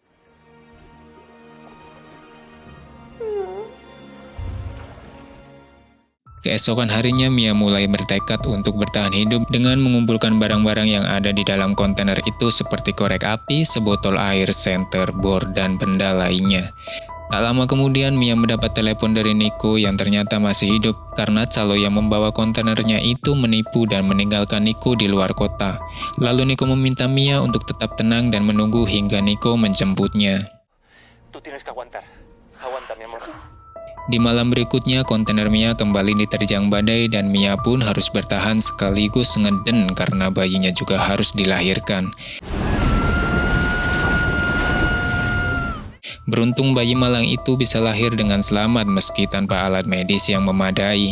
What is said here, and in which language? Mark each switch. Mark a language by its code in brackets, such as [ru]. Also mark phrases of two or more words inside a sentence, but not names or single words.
[id] Keesokan harinya, Mia mulai bertekad untuk bertahan hidup dengan mengumpulkan barang-barang yang ada di dalam kontainer itu seperti korek api, sebotol air, senter, bor, dan benda lainnya. Tak lama kemudian, Mia mendapat telepon dari Nico yang ternyata masih hidup karena calo yang membawa kontainernya itu menipu dan meninggalkan Nico di luar kota. Lalu Nico meminta Mia untuk tetap tenang dan menunggu hingga Nico menjemputnya. [es] Tú tienes que aguantar. Aguanta, mi amor. [id] Di malam berikutnya, kontainer Mia kembali diterjang badai dan Mia pun harus bertahan sekaligus ngeden karena bayinya juga harus dilahirkan. Beruntung bayi malang itu bisa lahir dengan selamat meski tanpa alat medis yang memadai.